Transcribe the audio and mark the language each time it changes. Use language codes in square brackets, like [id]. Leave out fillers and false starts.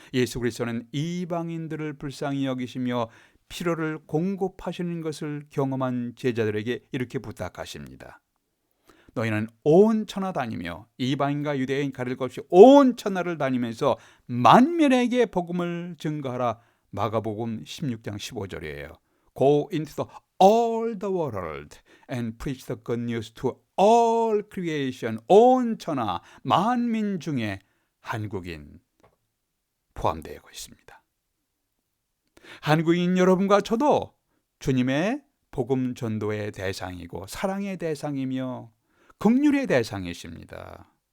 [ko] 예수 그리스도는 이방인들을 불쌍히 여기시며 필요를 공급하시는 것을 경험한 제자들에게 이렇게 부탁하십니다. 너희는 온 천하 다니며 이방인과 유대인 가릴 것 없이 온 천하를 다니면서 만민에게 복음을 증거하라. 마가복음 16장 15절이에요. [en] Go into all the world and preach the good news to all creation. [ko] 온 천하 만민 중에 한국인 포함되어 있습니다. 한국인 여러분과 저도 주님의 복음 전도의 대상이고 사랑의 대상이며 긍휼의 대상이십니다.